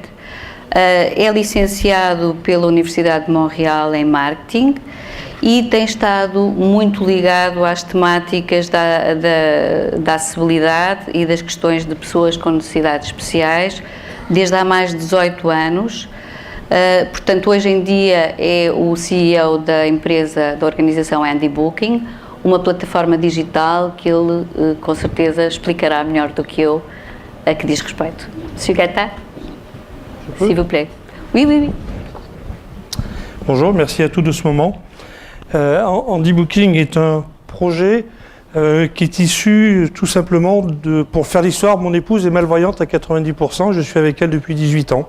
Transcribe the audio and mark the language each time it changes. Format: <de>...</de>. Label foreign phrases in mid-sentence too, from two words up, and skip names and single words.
<pt>É licenciado pela Universidade de Montreal em Marketing e tem estado muito ligado às temáticas da acessibilidade e das questões de pessoas com necessidades especiais desde há mais de 18 anos. Portanto, hoje em dia é o CEO da empresa, da organização Handybooking, uma plataforma digital que ele com certeza explicará melhor do que eu a que diz respeito.</pt> <fr>Monsieur Gatta? S'il vous plaît. Oui, oui, oui. Bonjour, merci à tous de ce moment. Handybooking est un projet qui est issu tout simplement pour faire l'histoire, mon épouse est malvoyante à 90%, je suis avec elle depuis 18 ans.</fr>